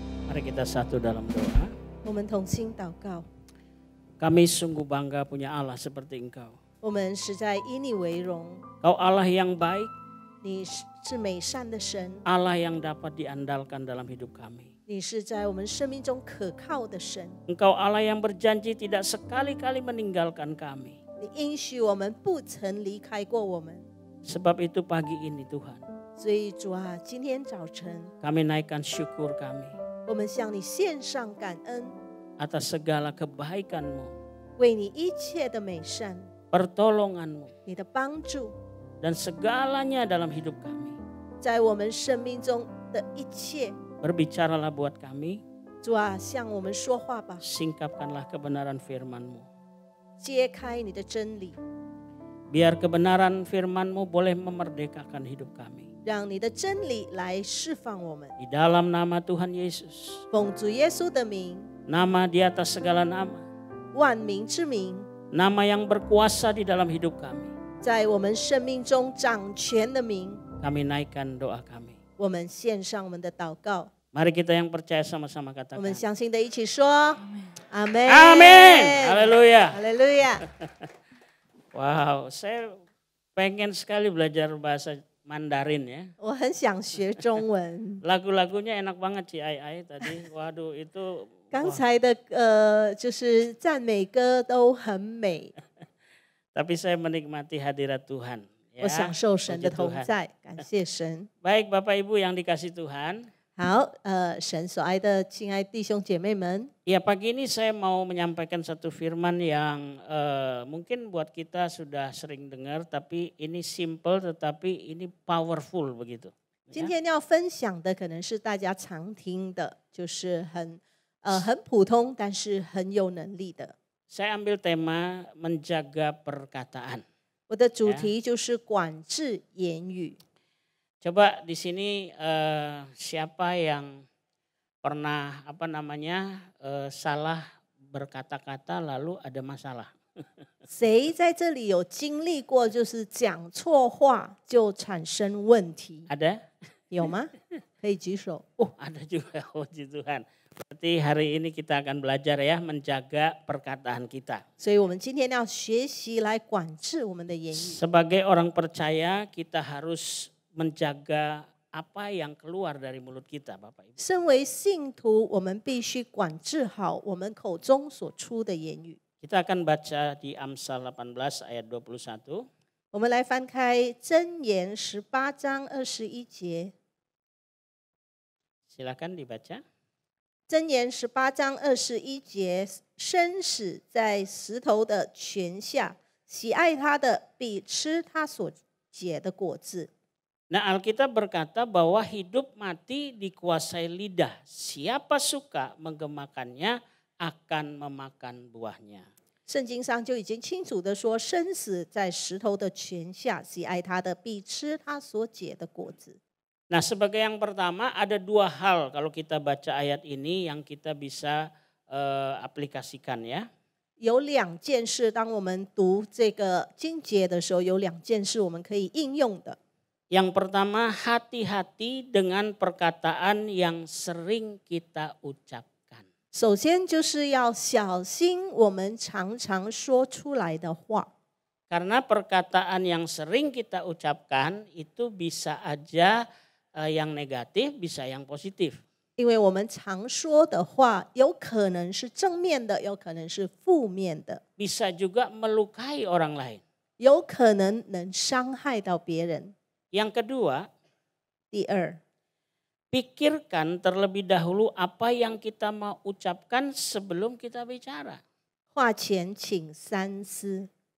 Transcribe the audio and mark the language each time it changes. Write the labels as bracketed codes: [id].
[id] Mari kita satu dalam doa. [zh] 我们同心祷告， [id] Kami sungguh bangga punya Allah seperti Engkau. [zh] 我们实在以你为荣， [id] Kau Allah yang baik, [zh] 你是美善的神， [id] Allah yang dapat diandalkan dalam hidup kami. [zh] 你是在我们生命中可靠的神， [id] Engkau Allah yang berjanji tidak sekali-kali meninggalkan kami. [zh] 你应许我们不曾离开过我们。 [id] Sebab itu pagi ini Tuhan, [zh] 所以主啊，今天早晨 [id] kami naikkan syukur kami [zh] 我们向你献上感恩， [id] atas segala kebaikan-Mu, [zh] 为你一切的美善、 [id] pertolongan-Mu, [zh] 你的帮助， [id] dan segalanya dalam hidup kami. [zh] 在我们生命中的一切。 [id] Berbicaralah buat kami, [zh] 主啊，向我们说话吧， [id] singkapkanlah kebenaran firman-Mu. [zh] 揭开你的真理， [id] Biar kebenaran firman-Mu boleh memerdekakan hidup kami. [zh] 让你的真理来释放我们。 [id] Di dalam nama Tuhan Yesus, [zh] 奉主耶稣的名， [id] nama di atas segala nama, [zh] 万名之名， [id] nama yang berkuasa di dalam hidup kami. [zh] 在我们生命中掌权的名， [id] Kami naikkan doa kami. [zh] 我们献上我们的祷告。 [id] Mari kita yang percaya sama-sama [zh] 我 [id] katakan. [zh] 们相信的一起说：阿门， [id] Amin. Haleluya. [zh] 哈利路亚。 [id] Wow, saya pengen sekali belajar bahasa Mandarin ya. [zh] 我很想学中文。 [id] Lagu-lagunya enak banget Ci Ai Ai tadi. Waduh itu [zh] 刚才的就是赞美歌都很美， [id] tapi saya menikmati hadirat Tuhan. [zh] 我享受神的 [id] Puji [zh] 同 [id] Tuhan. [zh] 在，感谢神。 [id] Baik Bapak Ibu yang dikasih Tuhan. [zh] 好，神所爱的亲爱弟兄姐妹们， [id] Ya pagi ini saya mau menyampaikan satu firman yang mungkin buat kita sudah sering dengar, tapi ini simple tetapi ini powerful begitu. [zh] 今天要分享的可能是大家常听的，就是很普通，但是很有能力的。 [id] saya ambil tema menjaga perkataan. [zh] 我的主题就是管制言语。 [id] Coba di sini siapa yang pernah salah berkata-kata lalu ada masalah? [zh] 谁在这里有经历过，就是讲错话就产生问题？ [id] Ada? [zh] 有吗？可以举手。 [id] Oh, ada juga. Puji Tuhan. Berarti hari ini kita akan belajar ya menjaga perkataan kita. [zh] 所以我们今天要学习来管制我们的言语。 [id] Sebagai orang percaya kita harus menjaga apa yang keluar dari mulut kita, Bapak Ibu. [zh] 身为信徒，我们必须管制好我们口中所出的言语。 [id] Kita akan baca di Amsal 18 ayat 21. [zh] 我们来翻开箴言18章21节。 [id] Silakan dibaca. [zh] 箴言18章21节，生死在石头的泉下，喜爱它的必吃它所结的果子。 [id] Nah, Alkitab berkata bahwa hidup mati dikuasai lidah. Siapa suka menggemakannya akan memakan buahnya. [zh] 圣经上就已经清楚的说，生死在石头的泉下，喜爱它的必吃它所结的果子。 [id] Nah, sebagai yang pertama ada dua hal kalau kita baca ayat ini yang kita bisa aplikasikan ya. [zh] 有两件事，当我们读这个经节的时候，有两件事我们可以应用的。 [id] Yang pertama, hati-hati dengan perkataan yang sering kita ucapkan. [zh] 首先就是要小心我们常常说出来的话， [id] Karena perkataan yang sering kita ucapkan itu bisa aja yang negatif, bisa yang positif. [zh] 因为我们常说的话，有可能是正面的，有可能是负面的， [id] Bisa juga melukai orang lain. [zh] 有可能能伤害到别人。 [id] Yang kedua, [zh] 第二， [id] pikirkan terlebih dahulu apa yang kita mau ucapkan sebelum kita bicara. [zh] 话前请三思，